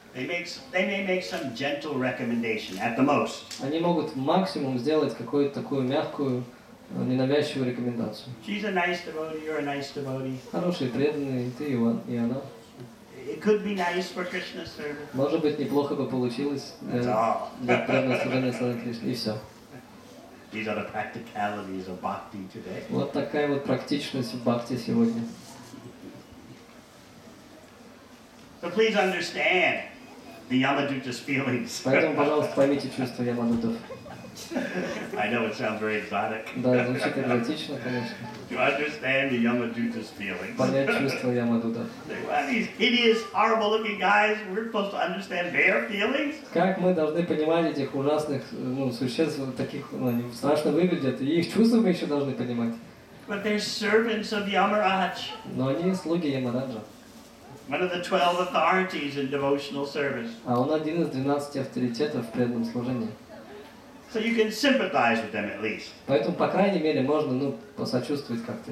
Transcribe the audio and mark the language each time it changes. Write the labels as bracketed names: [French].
[English] They may make some gentle recommendation at the most. [Russian] Они могут максимум сделать какую-то такую мягкую, ненавязчивую рекомендацию. [English] She's a nice devotee, you're a nice devotee. [Russian] Хороший, преданный, и ты, и она. [English] It could be nice for Krishna's service. [Russian] Может быть, неплохо бы получилось для преданного служения Сознания Кришны, и все. [English] These are the practicalities of bhakti today. [Russian] Вот такая вот практичность в бхакти сегодня. [English] So please understand the Yamaduta's feelings. [Russian] Поэтому, пожалуйста, поймите чувства Ямадутов. [English] I know it sounds very exotic. [Russian] Да, звучит экзотично, конечно. [English] To understand the Yamaduta's feelings. [Russian] Понять чувства Ямадутов. [English] Well, these hideous, horrible-looking guys, we're supposed to understand their feelings? [Russian] Как мы должны понимать этих ужасных существ, таких, они страшно выглядят, и их чувства мы еще должны понимать. [English] But they're servants of Yamaraj. [Russian] Но они слуги Ямараджа. [English] One of the 12 authorities in devotional service. [Russian] А он один из 12 авторитетов в преданном служении. [English] So you can sympathize with them at least. [Russian] Поэтому, по крайней мере, можно, посочувствовать как-то.